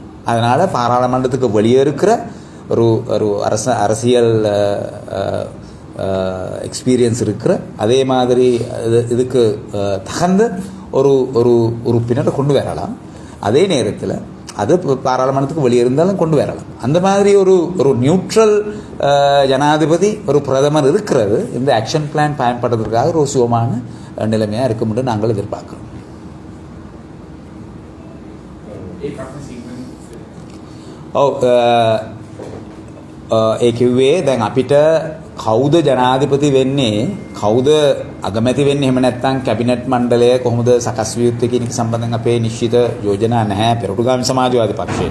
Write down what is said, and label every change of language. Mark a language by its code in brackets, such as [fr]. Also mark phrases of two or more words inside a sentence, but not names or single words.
[ta] அதனால் பாராளுமன்றத்துக்கு வெளியே இருக்கிற ஒரு அரசியல் எக்ஸ்பீரியன்ஸ் இருக்கிற, அதே மாதிரி இதுக்கு தகுந்த ஒரு உறுப்பினரை கொண்டு வரலாம். அதே நேரத்தில் அது பாராளுமன்றத்துக்கு வெளியே இருந்தாலும் கொண்டு வரலாம். அந்த மாதிரி ஒரு நியூட்ரல் ஜனாதிபதி, ஒரு பிரதமர் இருக்கிறது இந்த [en] action plan [ta] பயன்படுத்துறதுக்காக ஒரு சுகமான நிலைமையாக இருக்கும் என்று நாங்கள் எதிர்பார்க்கிறோம். [si] ඒ කිව්වේ දැන් අපිට කවුද ජනාධිපති වෙන්නේ, කවුද අගමැති වෙන්නේ, එහෙම නැත්නම් කැබිනට් මණ්ඩලය කොහොමද සකස් විය යුත්තේ කියන එක සම්බන්ධයෙන් අපේ නිශ්චිත යෝජනා නැහැ පෙරටුගාමී සමාජවාදී පක්ෂයට.